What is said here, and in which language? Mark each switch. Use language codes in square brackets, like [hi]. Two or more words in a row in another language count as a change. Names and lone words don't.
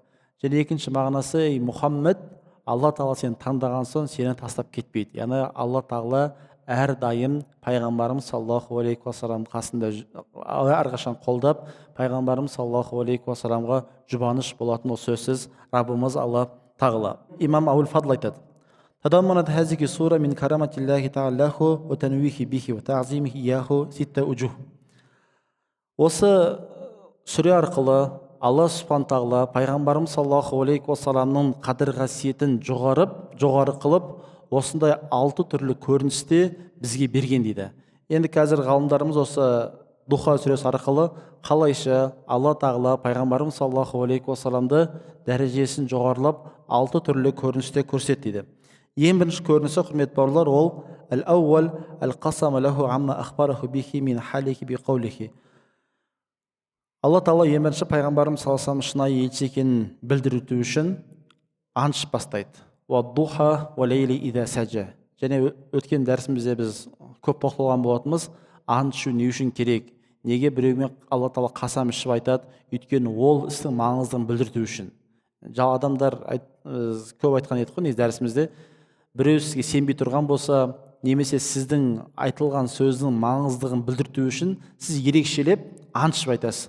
[kk] Және екінші мағынасы: ей Мұхаммед, алла тағала сені таңдаған соң сені тастап кетпейді. Яғни алла тағала әрдайым пайғамбарымыз [ar] صلى الله عليه وسلم [kk] қасында әрқашан қолдап, пайғамбарымыз [ar] صلى الله عليه وسلم [kk] жұбаныш болатын ол сөзсіз Раббымыз алла тағала. Имам Абул Фадл айтады: [ar] تضمنت هذه السورة من كرامة الله تعالى له وتنويهه به وتعظيمه إياه ستة وجوه. [kk] Осы сүре арқылы Алла субхан тағала пайғамбарымыз [ar] صلى الله عليه وسلم [kk] қадір қасиетін жоғары қылып, осындай 6 түрлі көріністе бізге берген дейді. Енді қазір ғалымдарымыз осы Духа сүресі арқылы қалайша алла тағала пайғамбарымыз [ar] صلى الله عليه وسلم [kk] дәрежесін жоғарылап 6 түрлі көріністе көрсетті дейді. Ең бірінші көрінісі, құрметті бауырлар, ол [ar] الأول القسم له عما أخبره به من حاله بقوله. [kk] Алла тағала ең бірінші пайғамбарымыз [ar] صلى الله عليه وسلم [kk] шынайы елші екенін білдіру үшін ант бастайды. [ar] والضحى والليل إذا سجى. [kk] Және өткен дәрісімізде біз көп тоқталған болатынбыз, ант не үшін керек, неге біреумен алла тағала қасам ішіп айтады, өйткені ол істің маңыздығын білдіру үшін. Адамдар көп айтқан едік қой дәрісімізде, біреу сізге сенбей тұрған болса, немесе сіздің айтылған сөздің маңыздығын білдіру үшін сіз ерекшелеп ант ішіп айтасыз.